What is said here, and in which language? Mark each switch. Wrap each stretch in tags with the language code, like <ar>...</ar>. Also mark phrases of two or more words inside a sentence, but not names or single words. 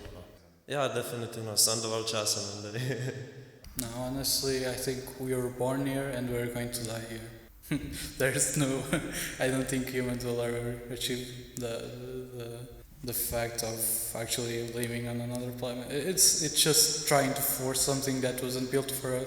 <sl>No? Ja, definitivno, sam dovolj časa nam da je.</sl> <en>No, honestly, I think we were born here and we're going to die here. There's no, I don't think humans will ever achieve the fact of actually living on another planet. It's just trying to force something that wasn't built for us.</en>